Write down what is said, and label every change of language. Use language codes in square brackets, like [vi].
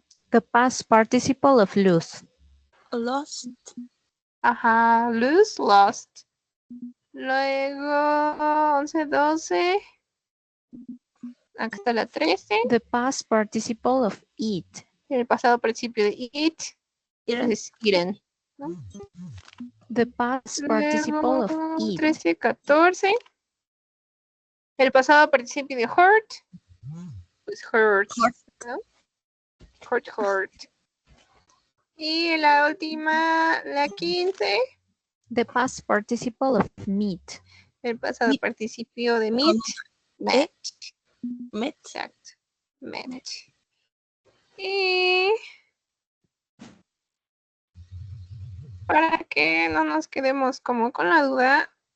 [en] The past participle of lose. Lost. [es] Ajá, lose, lost. Luego, 11, 12. Acá está la 13. [en] The past participle of eat. [es] El pasado participio de eat es eaten, ¿no? [en] The past participle [es] Luego, [en] of eat. [es] 13, 14. El pasado participio de hurt pues hurt, ¿no? Hurt, hurt. Y la última, la 15. [en] The past participle of meet. [es] El pasado participio de meet. [en] Met. Met. [es] Exacto. Met. Y para que no nos quedemos como con la duda.